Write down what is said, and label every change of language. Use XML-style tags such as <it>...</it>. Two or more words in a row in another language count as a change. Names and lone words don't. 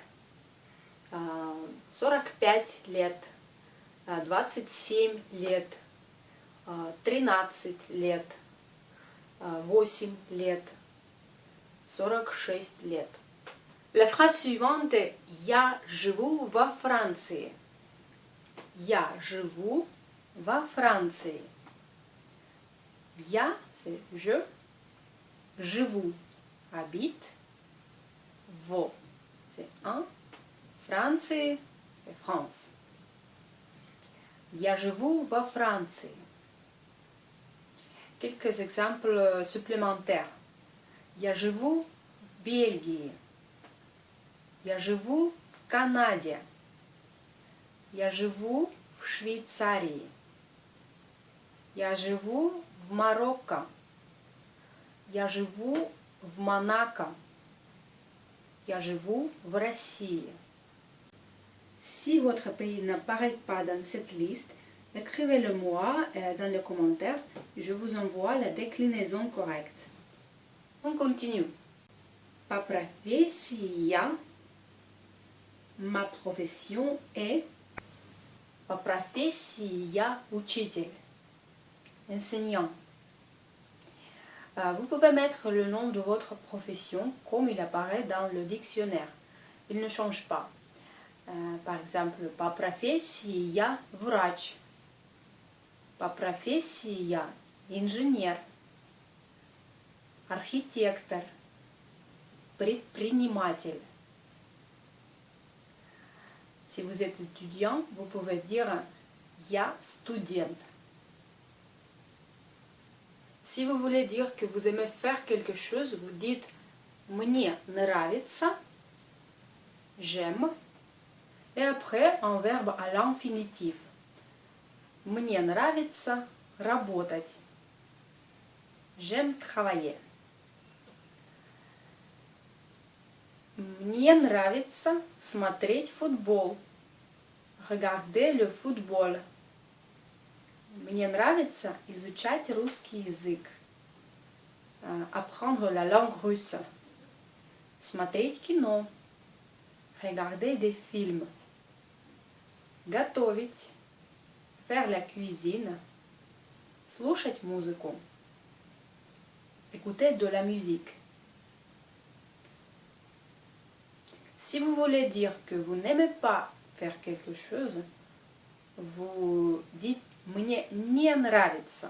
<ru>45 лет, 27 лет, 13 лет, 8 лет, 46 лет.</ru> <fr>La phrase suivante est</fr> <ru>Я живу во Франции. Я живу во Франции. Я,</ru> <fr>c'est je. Живу, habite. Во, c'est un. Франции, c'est France.</fr> <ru>Я живу во Франции.</ru> <fr>quelques exemples supplémentaires.</fr> <ru>Я живу в Бельгии. Я живу в Канаде. Я живу в Швейцарии. Я живу в Марокко. Я живу в Монако. Я живу в России.</ru> <fr>Si votre pays n'apparaît pas dans cette liste, écrivez-le moi dans les commentaires et je vous envoie la déclinaison correcte. On continue.</fr> <ru>По профессия.</ru> <fr>Ma profession est.</fr> <ru>По профессии я учитель.</ru> <fr>Enseignant. Vous pouvez mettre le nom de votre profession comme il apparaît dans le dictionnaire. Il ne change pas. Par exemple,</fr> <ru>по профессии я врач. По профессии я инженер. Архитектор. Предприниматель.</ru> <fr>Si vous êtes étudiant, vous pouvez dire</fr> <ru>я студент.</ru> <fr>Si vous voulez dire que vous aimez faire quelque chose, vous dites</fr> <ru>мне нравится,</ru> <fr>j'aime, et après un verbe à l'infinitif.</fr> <ru>Мне нравится работать.</ru> <fr>J'aime travailler.</fr> <ru>Мне нравится смотреть футбол.</ru> <fr>Regarder le football.</fr> <ru>Мне нравится изучать русский язык.</ru> <fr>Apprendre la langue russe.</fr> <ru>Смотреть кино.</ru> <fr>Regarder des films. Готовить. Faire la cuisine.</fr> <ru>Слушать музыку.</ru> <fr>Écouter de la musique. Si vous voulez dire que vous n'aimez pas faire quelque chose, vous dites</fr> <ru>«Мне не нравится».</ru>